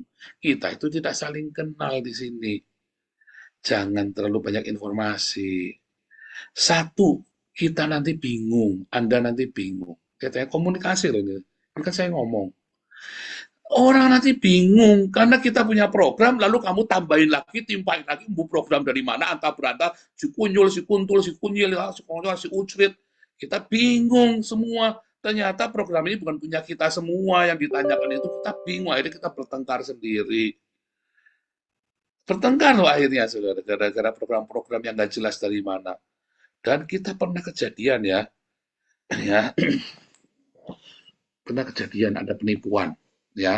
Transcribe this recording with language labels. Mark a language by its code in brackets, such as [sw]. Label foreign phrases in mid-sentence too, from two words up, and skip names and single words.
[id] Kita itu tidak saling kenal di sini. Jangan terlalu banyak informasi. Satu, kita nanti bingung, Anda nanti bingung. Katanya komunikasi loh ini. Ini kan saya ngomong. Orang nanti bingung karena kita punya program, lalu kamu tambahin lagi, timpahin lagi, program dari mana, antah berantah, si kunyul, si kuntul, si kunyil, si kunyul, si ucrit. Kita bingung semua. Ternyata program ini bukan punya kita semua, yang ditanyakan itu kita bingung, akhirnya kita bertengkar sendiri. Bertengkar loh akhirnya, saudara, gara-gara program-program yang nggak jelas dari mana. Dan kita pernah kejadian ya, ya pernah kejadian ada penipuan, ya.